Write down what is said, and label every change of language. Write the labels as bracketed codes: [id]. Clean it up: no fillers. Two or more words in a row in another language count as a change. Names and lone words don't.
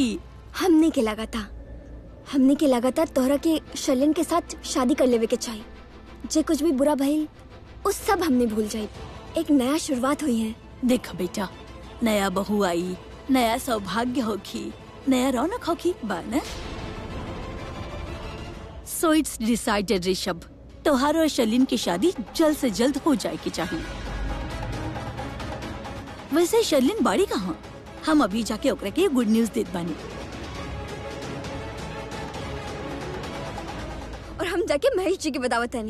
[bho] हमने के लगातार तोहरा के शर्लिन के साथ शादी कर लेवे के चाहिए। जे कुछ भी बुरा भइल, उस सब हमने भूल जाई। एक नया शुरुआत हुई है। देख बेटा, नया बहू आई, नया सौभाग्य होगी, नया रौनक होगी बा ना। [en] so it's decided [bho] ऋषभ, तोहार और शर्लिन की शादी जल्द से जल्द हो जाएगी चाहिए। वैसे शर्लिन बाड़ी कहाँ? हम अभी जाके ओकरा के [en] good news [bho] देत बानी। और हम जाके महेश जी के बतावत हनी।